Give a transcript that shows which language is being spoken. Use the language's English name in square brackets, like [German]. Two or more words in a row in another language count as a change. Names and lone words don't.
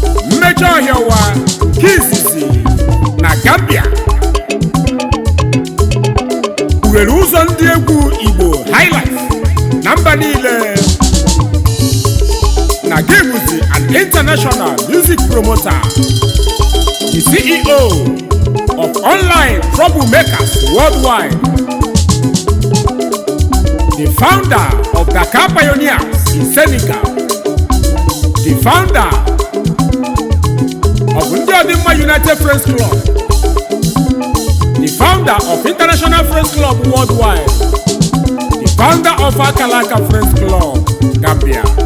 [Igbo] Mmechi ọhịa ụwa nke izizi na Gambia. Kpughere ụzọ ndị egwu Igbo highlife na mba niile. Na gị bụzi [English] an international music promoter, the C E O of Online Troublemakers Worldwide, the founder of Dakar Pioneers in Senegal, the founder of Ndị Ọdịmma United Friends Club, the founder of International Friends Club Worldwide, the founder of Akalaka Friends Club, Gambia,